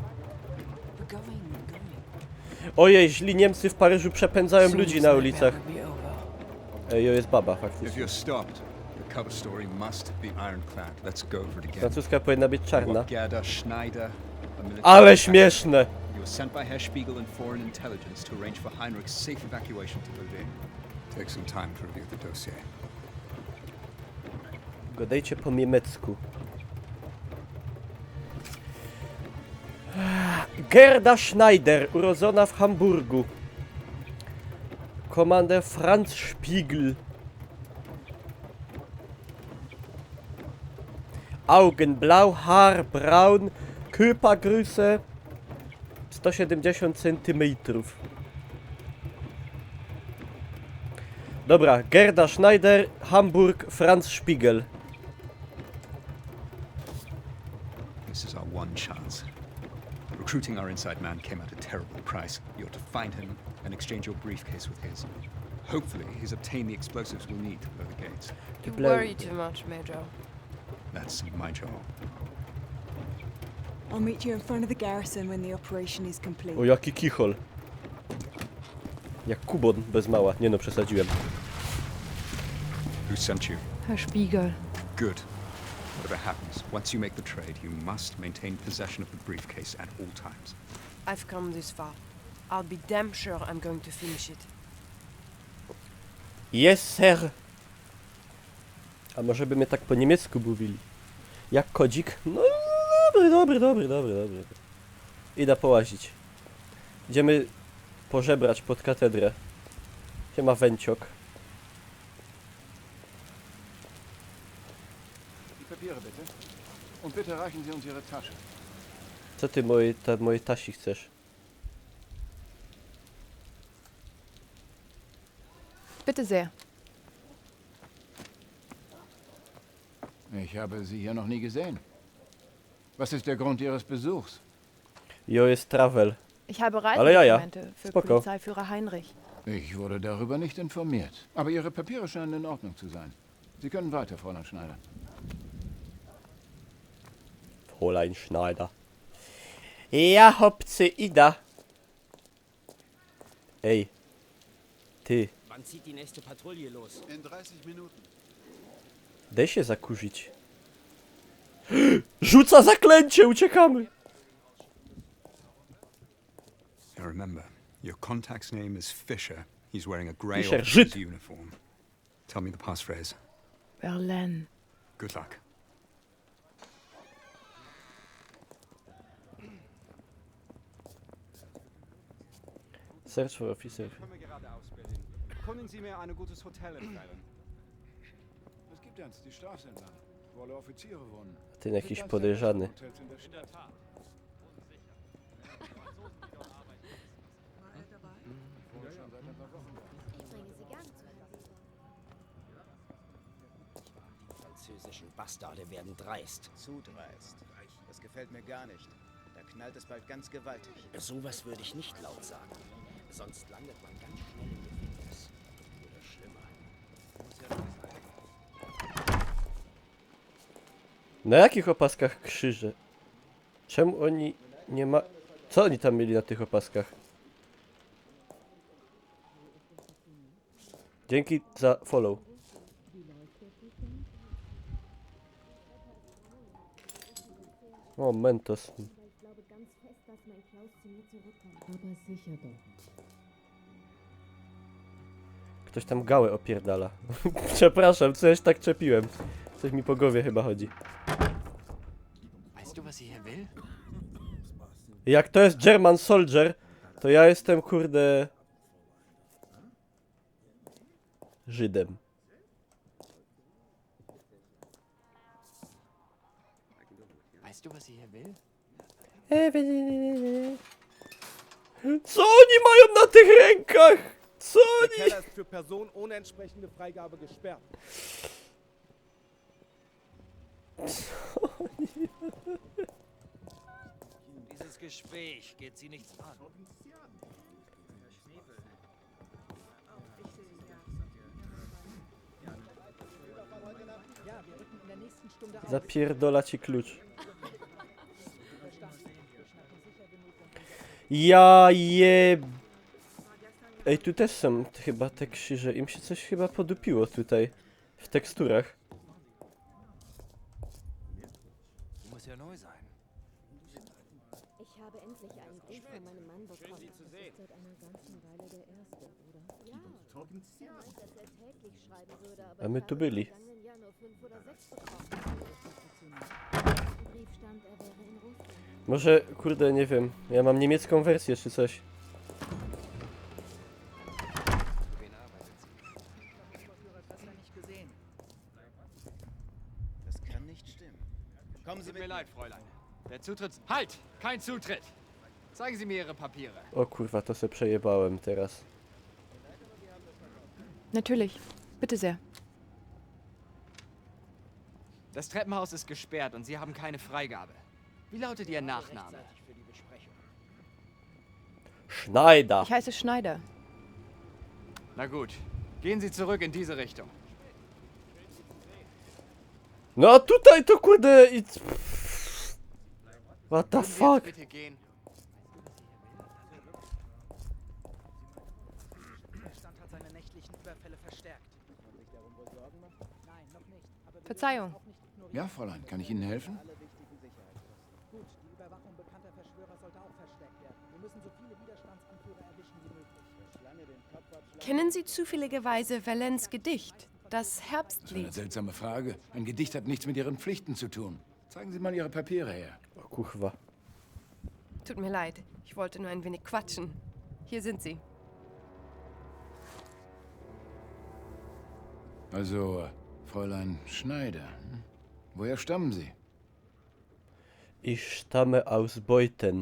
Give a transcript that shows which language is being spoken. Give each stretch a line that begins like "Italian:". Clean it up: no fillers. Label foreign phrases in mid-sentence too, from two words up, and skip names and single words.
Polish: Ojej, źli Niemcy w Paryżu przepędzają ludzi na ulicach. Ej, jest baba faktycznie. Francuska powinna być czarna. Ale śmieszne!
English: You were sent by Herr Spiegel and foreign intelligence to arrange for Heinrich's safe evacuation to Berlin. Take some time to review the dossier.
Polish: Gadajcie po niemiecku. Gerda Schneider, urodzona w Hamburgu. Komander Franz Spiegel.
German: Augen blau, Haar braun, Körpergröße 170 cm.
Polish: Dobra, Gerda Schneider, Hamburg, Franz Spiegel.
English: This is our one chance. Recruiting our inside man came at a terrible price. You ought to find him and exchange your briefcase with his. Hopefully, he's obtained the explosives we'll need to blow the gates. You worry too much, Major. That's my job. I'll meet you in front of the garrison when the operation is complete.
Polish: O, jaki kichol. Jak Kubon bez mała. Nie no, przesadziłem.
English: Who sent you? Herr Spiegel. Good. Whatever happens, once you make the trade, you must maintain possession of the briefcase at all times. I've come this far. I'll be damn sure I'm going to finish it. Yes, sir.
Polish: A może by mnie tak po niemiecku mówili? Jak kodzik? No dobry. Idę połazić. Idziemy pożebrać pod katedrę. Siema węciok.
German: Die Papiere bitte. Und bitte reichen Sie uns Ihre Tasche.
Polish: Co ty mojej tasi chcesz?
German: Bitte sehr. Ich habe Sie hier noch nie gesehen. Was ist der Grund Ihres Besuchs?
Polish: Jo jest travel.
German: Ich habe
Polish: Ale ja.
German: Reisedokumente für
Polish: Spoko.
German: Polizeiführer Heinrich. Ich wurde darüber nicht informiert. Aber Ihre Papiere scheinen in Ordnung zu sein. Sie können weiter, Fräulein Schneider. Fräulein Schneider.
Polish: Ja, hopcy, ida. Ej. Ty.
German: Wann zieht die nächste Patrouille los? In 30 Minuten.
Polish: Daj się zakurzyć. Rzuca zaklęcie, uciekamy.
English: Remember, your contact's name is Fisher. He's wearing a grey Fischer, officer's uniform. Tell me the passphrase. Berlin. Good luck. Search for officer.
German: Können Sie mir ein gutes Hotel empfehlen? Es gibt eins, die Straße entlang, wo alle Offiziere wohnen.
Polish: Ten jakiś podejrzany.
German: Die französischen Bastarde werden dreist. Zu dreist. Das gefällt mir gar nicht. Da knallt es bald ganz gewaltig. Sowas würde ich nicht laut sagen. Sonst landet man ganz schnell im Gefängnis. Oder schlimmer.
Polish: Na jakich opaskach krzyże? Czemu oni nie ma... Co oni tam mieli na tych opaskach? Dzięki za follow. O, Mentos. Ktoś tam gałę opierdala. Przepraszam, coś tak czepiłem. Coś mi po głowie chyba chodzi.
German: Weißt du, was sie hier will?
Polish: Jak to jest
English: German Soldier,
Polish: to ja jestem, kurde... Żydem.
German: Weißt du, was sie hier will?
Polish: Co oni mają na tych rękach? Co
German: Der
Polish: oni?
German: Keller ist für Personen ohne entsprechende Freigabe gesperrt. Dieses Gespräch geht sie nichts an.
Polish: Zapierdola ci klucz. Ja jeb... Ej, tu też są chyba te krzyże. Im się coś chyba podupiło tutaj. W teksturach.
German: Muss ja neu sein. Ich habe endlich einen Brief von meinem Mann bekommen. Das ist seit einer ganzen Weile der erste, oder? Ja. Er meint, dass er täglich schreiben würde, aber
Polish: A my tu byli.
German: im vergangenen Jahr nur 5 oder 6 bekommen. Brief stand, er wäre in Russland.
Polish: Może, kurde, nie wiem. Ja mam niemiecką wersję czy coś.
German: Das kann nicht stimmen. Kommen Sie Tut mit mir leid, Fräulein. Der Zutritt... Halt! Kein Zutritt! Zeigen Sie mir Ihre Papiere.
Polish: O kurwa, to se przejebałem teraz.
German: Natürlich. Bitte sehr. Das Treppenhaus ist gesperrt und Sie haben keine Freigabe. Wie lautet Ihr Nachname? Schneider. Ich heiße Schneider. Na gut. Gehen Sie zurück in diese Richtung.
Polish: No a tutaj to kurde i...
English: What the
German: Würden Sie
English: fuck?
German: jetzt bitte gehen? Der Stand hat seine nächtlichen Überfälle verstärkt. Muss man sich darum wohl Sorgen machen? Nein, noch nicht. Aber wir Verzeihung. auch nicht ignorieren. Ja, Fräulein, kann ich Ihnen helfen? Alle wichtigen Sicherheitskosten. Gut, die Überwachung bekannter Verschwörer sollte auch verstärkt werden. Wir müssen so viele Widerstandsanführer erwischen wie möglich. Wer Schlange den Kopf abschlagen... Kennen Sie zufälligerweise Valens Gedicht? Das Das ist eine Herbstlied. seltsame Frage. Ein Gedicht hat nichts mit Ihren Pflichten zu tun. Zeigen Sie mal Ihre Papiere her.
Polish: O kurwa.
German: Tut mir leid. Ich wollte nur ein wenig quatschen. Hier sind sie. Also, Fräulein Schneider. Woher stammen Sie? Ich stamme aus Beuthen.